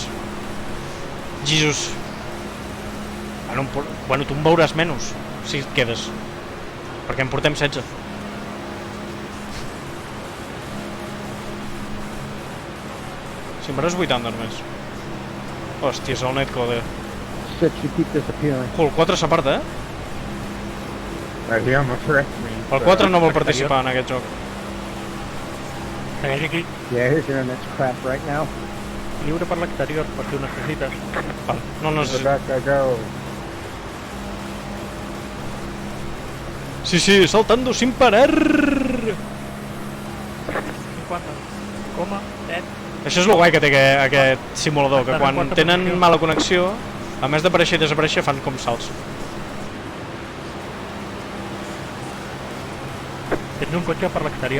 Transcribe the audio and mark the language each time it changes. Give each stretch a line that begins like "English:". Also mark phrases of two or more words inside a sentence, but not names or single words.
Catalan: Jesus. Bueno, tu em veuràs menys, si et quedes. Perquè en portem 16. Si em veuràs 80 només. Hòsties, el netcode.
English: Shit, you keep disappearing.
Catalan: El 4 s'aparta,
English: Right here, I'm a freshman.
Catalan: El 4 no vol participar en aquest joc. Segueix aquí,
English: Yeah, here's internet's crap right now.
Catalan: lliure per l'exterior, per si ho necessites. Val, no
English: The
Catalan: necessito.
English: back I go.
Spanish: Sí, saltando sin parar.
Catalan: 50,7. Això és el guai que té aquest simulador, que quan tenen mala connexió, a més d'aparèixer i desaparèixer, fan com salts. Tens un cotxe per l'exterior.